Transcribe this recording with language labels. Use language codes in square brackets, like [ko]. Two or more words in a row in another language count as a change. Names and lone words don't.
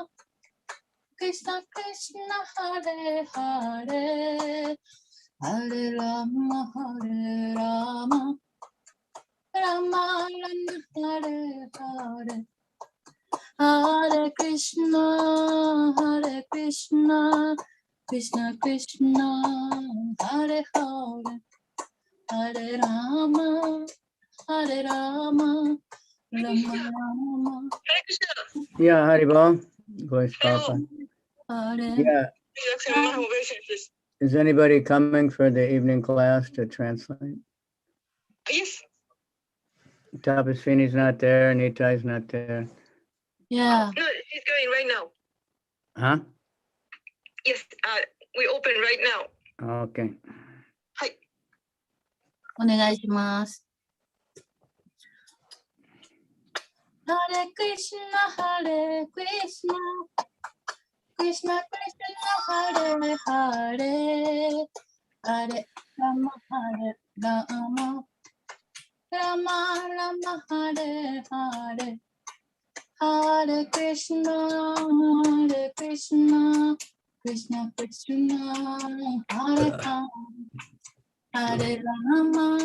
[sa] Krishna Hare Hare Hare Rama Rama Rama Hare Hare Hare Krishna Krishna Krishna Hare Hare Hare Rama Rama Rama [en] Yeah, Haribol. Voice Hello. Papa. Hare Yeah. Is anybody coming for the evening class to translate? Yes. Tapaswini's not there. Nitai's not there. Yeah. No, he's going right now. Huh? Yes, we open right now. Okay. Hi. [ja] お願いします。 [sa] Hare Krishna Krishna Krishna Hare Hare Hare Rama Rama Rama Hare Hare Hare Krishna Krishna Krishna Hare Hare Hare Rama